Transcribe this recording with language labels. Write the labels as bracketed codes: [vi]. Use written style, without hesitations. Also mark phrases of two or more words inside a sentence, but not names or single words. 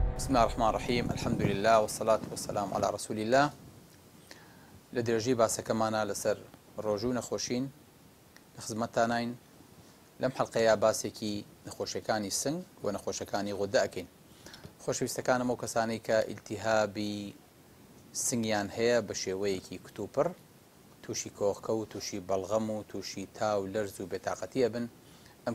[ar] بسم الله الرحمن الرحيم. الحمد لله والصلاة والسلام على رسول الله. [ckb] لدرجي باسكمانا لسر ڕۆژوو نەخۆشین لە خزمەتتانین لەم حەڵقەیە باسێکی نەخۆشیەکانی سنگ و نەخۆشەکانی غودە ئەکەین. خۆشەویستەکانم ئەو کەسانی کە ئیلتیهابی سنگیان هەیە بە شێوەیەکی کتوپڕ، تووشی کۆخکە و تووشی بەڵغەم و تووشی تاو لەرز و بێتاقەتیە بن، ئەم